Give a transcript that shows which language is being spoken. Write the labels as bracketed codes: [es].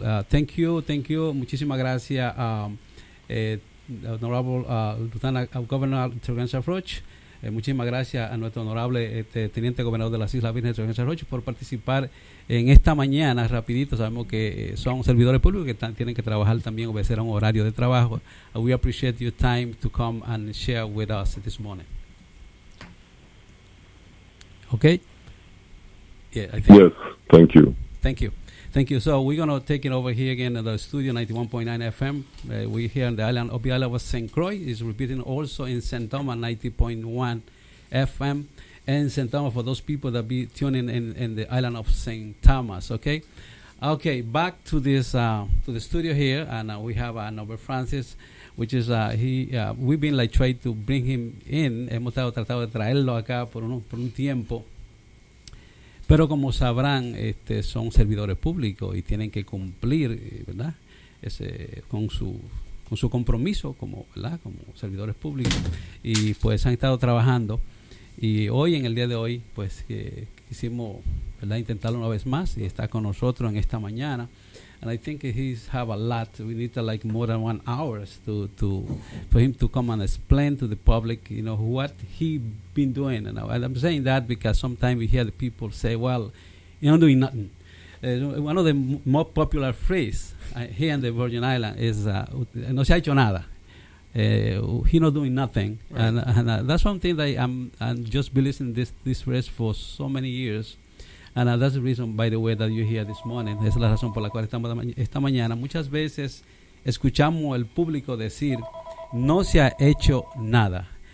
[en] Thank you. [es] Muchísimas gracias a honorable Lieutenant Governor Terence Roach. Muchísimas gracias a nuestro honorable teniente gobernador de las Islas Vírgenes, Terence Roach, por participar en esta mañana rapidito. Sabemos que son servidores públicos que tienen que trabajar también, obedecer a un horario de trabajo. [en] We appreciate your time to come and share with us this morning. Okay. Yeah, I think. Yes. Thank you. Thank you. Thank you. So we're gonna take it over here again at the studio 91.9 FM. We're here on the island of St. Croix. It's repeating also in St. Thomas 90.1 FM and St. Thomas for those people that be tuning in the island of St. Thomas. Okay. Okay. Back to this to the studio here, and we have Norbert Francis, which is we've been like trying to bring him in. [es] Hemos estado tratando de traerlo acá por un tiempo. Pero como sabrán, son servidores públicos y tienen que cumplir, ¿verdad?, con su compromiso como, ¿verdad?, como servidores públicos. Y pues han estado trabajando, y hoy, en el día de hoy, pues quisimos, ¿verdad?, intentarlo una vez más, y está con nosotros en esta mañana. [en] and I think he's have a lot. We need to like more than 1 hour to for him to come and explain to the public, you know, what he been doing. And I'm saying that because sometimes we hear the people say, well, you don't doing nothing. One of the more popular phrase here in the Virgin Islands is [es] no se ha hecho nada. [en] He not doing nothing, right. And that's one thing that I'm just believing this phrase for so many years, and that's the reason, by the way, that you're here this morning. [es] Es la razón por la cual estamos esta mañana. Muchas veces escuchamos el público decir no se ha hecho nada.